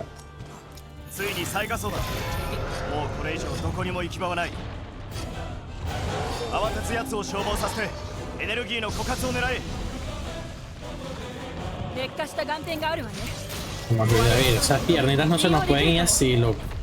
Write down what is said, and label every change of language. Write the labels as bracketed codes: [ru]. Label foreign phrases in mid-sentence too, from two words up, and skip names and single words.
[ja] ついに最下層だ。もうこれ以上どこにも行き場はない。慌てつやつを消耗させてエネルギーの枯渇を狙え。劣化した眼点があるわね。 [es] Como que David, esas piernitas no se nos pueden ir así, loco.